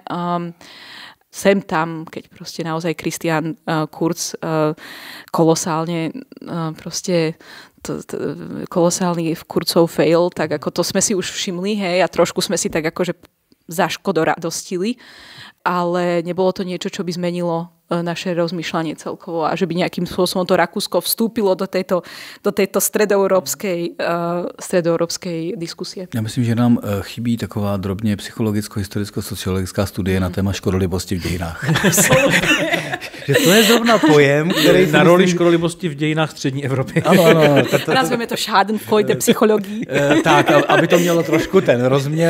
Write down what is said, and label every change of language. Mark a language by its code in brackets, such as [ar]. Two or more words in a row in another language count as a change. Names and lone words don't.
[sk] Sem tam, keď proste naozaj Christian Kurz kolosálne kolosálny Kurzov fail, tak ako to sme si už všimli, hej, a trošku sme si tak akože zaškodoradostili, ale nebolo to niečo, čo by zmenilo naše rozmýšľanie celkovo a že by nejakým spôsobom to Rakúsko vstúpilo do tejto stredoeurópskej diskusie. [cs] Já myslím, že nám chybí taková drobně psychologicko-historicko-sociologická studie na téma škodolibosti v dějinách. Že to je zrovna pojem, který na roli škodolibosti v dějinách střední Evropy. Ano. Nazveme to Schadenfreude psychologii. Tak, aby to mělo trošku ten rozměr.